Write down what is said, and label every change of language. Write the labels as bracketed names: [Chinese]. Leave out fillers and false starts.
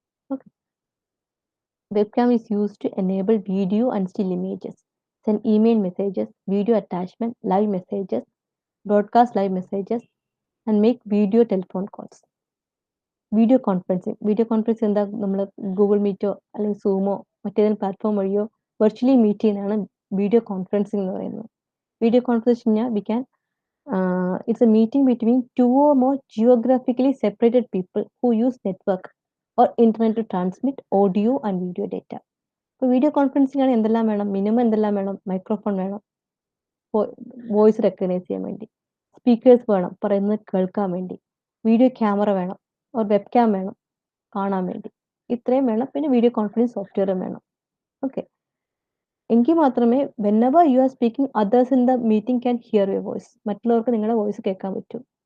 [English] Okay, web cam is use to enable video and still images, send email messages, video attachment, live messages, broadcast live messages and make video telephone calls. [Malayalam] Video conferencing എന്താ, നമ്മൾ Google മീറ്റോ അല്ലെങ്കിൽ സൂമോ മറ്റേതെങ്കിലും platform വഴിയോ virtually meet ചെയ്യുന്നതാണ് video conferencing എന്ന് പറയുന്നത്. Video conference കഴിഞ്ഞാൽ [English] We can it's a meeting between two or more geographically separated people who use network or internet to transmit audio and video data. [Malayalam] ഇപ്പോൾ video conferencing ആണ് എന്തെല്ലാം വേണം, minimum എന്തെല്ലാം വേണം, മൈക്രോഫോൺ വേണം വോയിസ് റെക്കഗ്നൈസ് ചെയ്യാൻ വേണ്ടി, സ്പീക്കേഴ്സ് വേണം പറയുന്നത് കേൾക്കാൻ വേണ്ടി, വീഡിയോ ക്യാമറ വേണം, ഓർ വെബ് ക്യാം വേണം കാണാൻ വേണ്ടി, ഇത്രയും വേണം. പിന്നെ വീഡിയോ കോൺഫറൻസ് സോഫ്റ്റ്വെയറും വേണം. ഓക്കെ, എങ്കിൽ മാത്രമേ [English] whenever you are speaking others in the meeting can hear your voice, [Malayalam] മറ്റുള്ളവർക്ക് നിങ്ങളുടെ വോയിസ് കേൾക്കാൻ പറ്റും.